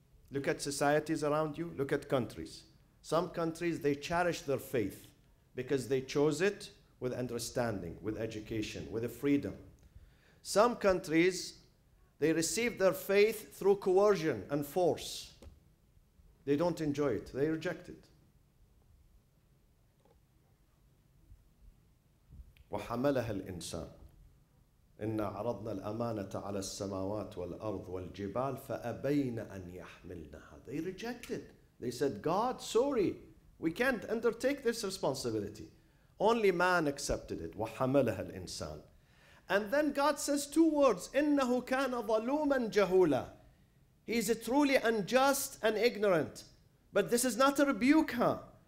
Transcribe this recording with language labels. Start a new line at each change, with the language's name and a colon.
English: Look at societies around you, look at countries. Some countries, they cherish their faith because they chose it with understanding, with education, with a freedom. Some countries, they receive their faith through coercion and force. They don't enjoy it, they reject it.
Arabic: وحملها الإنسان إنا عرضنا الأمانة على السماوات والأرض والجبال فأبين أن يحملنها.
English: They rejected. They said, God, sorry, we can't undertake this responsibility. Only man accepted it.
Arabic: وحملها الإنسان.
English: And then God says two words.
Arabic: إنه كان ظلوما جهولا.
English: He is truly unjust and ignorant. But this is not a rebuke, huh?